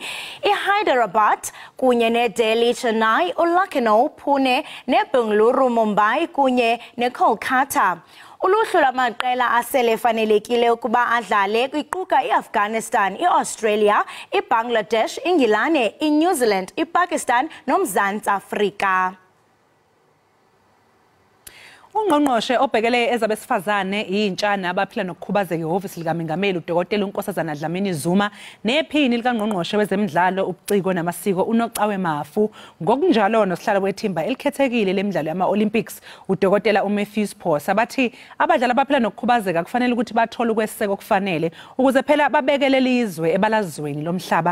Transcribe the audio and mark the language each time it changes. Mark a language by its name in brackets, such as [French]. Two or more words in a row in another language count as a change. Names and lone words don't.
[Xhosa] IHyderabad kunye neDelhi, Chennai, uLucknow, Pune, neBengaluru, Mumbai kunye neKolkata. Uluhlu lwamaqela asele fanelekile ukuba adlale iquka iAfghanistan, iAustralia, iBangladesh, iNgilane, iNew Zealand, iPakistan noMzantsi Afrika. [Zulu] Ungqongqoshe obhekele ezabesifazane intsha nabaphila nokukhubazeka ehhovisi likaMengameli uDokotela uNkosazana Dlamini Zuma nephini likangqongqoshe wezemidlalo ubuciko namasiko uNocawe Mafu ngokunjalo nosihlalo wethimba elikhethekile lemidlalo yama-Olympics uDokotela uMatthews Phosa bathi abadlali abaphila nokukhubazeka kufanele ukuthi bathole ukweseka okufanele ukuze phela babekele lizwe ebalazweni lomhlaba.